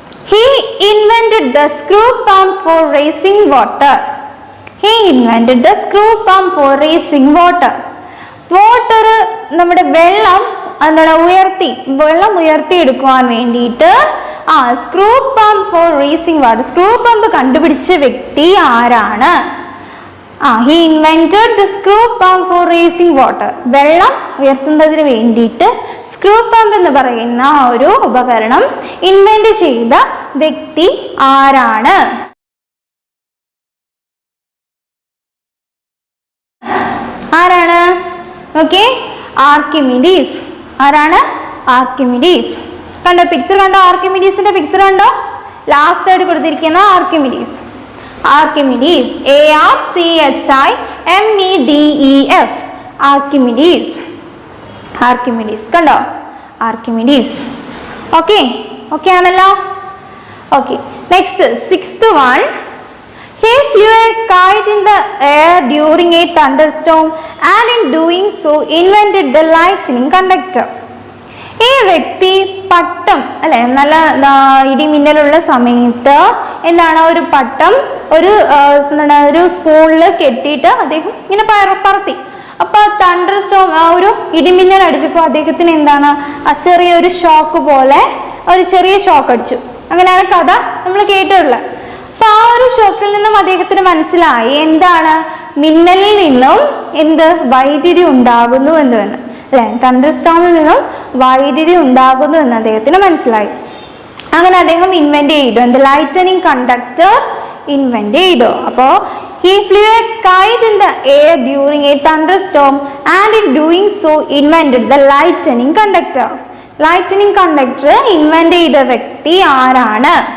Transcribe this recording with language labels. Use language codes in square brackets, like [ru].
[en] He invented the screw pump for raising water. He invented the screw pump for raising water. [ml] Water, നമ്മുടെ വെള്ളം എന്താണ് വെള്ളം ഉയർത്തിയെടുക്കുവാൻ വേണ്ടിയിട്ട് screw pump four racing water. Screw pump കണ്ടുപിടിച്ച വ്യക്തി ആരാണ്? [en] He invented the screw pump for raising water. [ml] വെള്ളം ഉയർത്തുന്നതിന് വേണ്ടിയിട്ട് സ്ക്രൂ പമ്പ് എന്ന് പറയുന്ന ഒരു ഉപകരണം ഇൻവെന്റ് ചെയ്ത വ്യക്തി ആരാണ്? ആരാണ്? Okay, Archimedes. ആരാണ്? ആർക്കിമിഡീസ്. കണ്ടോ പിക്ചർ? കണ്ടോ ആർക്കിമിഡീസിന്റെ പിക്ചർ? കണ്ടോ ലാസ്റ്റ് ആയിട്ട് കൊടുത്തിരിക്കുന്ന Archimedes. Archimedes, ARCHIMEDES. Archimedes. Archimedes കണ്ടോ? ആർക്കിമിഡീസ്. ഓക്കെ, ഓക്കെ ആണല്ലോ. [en] Okay, next 6th one. He flew a kite in the air during a thunderstorm and in doing so invented the lightning conductor. [ml] ഈ വ്യക്തി പട്ടം അല്ലെ, നല്ല ഇടിമിന്നലുള്ള സമയത്ത് എന്താണ് ഒരു പട്ടം ഒരു സ്പൂണിൽ കെട്ടിയിട്ട് അദ്ദേഹം ഇങ്ങനെ പറത്തി. അപ്പോൾ തണ്ടർ സ്റ്റോം, ഒരു ഇടിമിന്നൽ അടിച്ചപ്പോൾ അദ്ദേഹത്തിന് എന്താണ് ചെറിയൊരു ഷോക്ക് പോലെ ഒരു ചെറിയ ഷോക്ക് അടിച്ചു. അങ്ങനെയാണ് കഥ നമ്മൾ കേട്ടിട്ടുള്ളത്. അപ്പോൾ ഒരു ഷോക്കിൽ നിന്നും അദ്ദേഹത്തിന് മനസ്സിലായി എന്താണ്? മിന്നലിൽ നിന്നും വൈദ്യുതി ഉണ്ടാകുന്നു എന്ന് അല്ലെ, തണ്ടർ സ്റ്റോമിൽ നിന്നും വൈദ്യുതി ഉണ്ടാകുന്നു എന്ന് അദ്ദേഹത്തിന് മനസ്സിലായി. അങ്ങനെ അദ്ദേഹം ഇൻവെന്റ് ചെയ്തു, ലൈറ്റനിങ് കണ്ടക്ടർ ഇൻവെന്റ് ചെയ്തു. [en] അപ്പോൾ he flew a kite in the air during a thunderstorm and in doing so invented the lightning conductor. [ml] Lightening conductor invent ചെയ്ത വ്യക്തി ആരാണ്?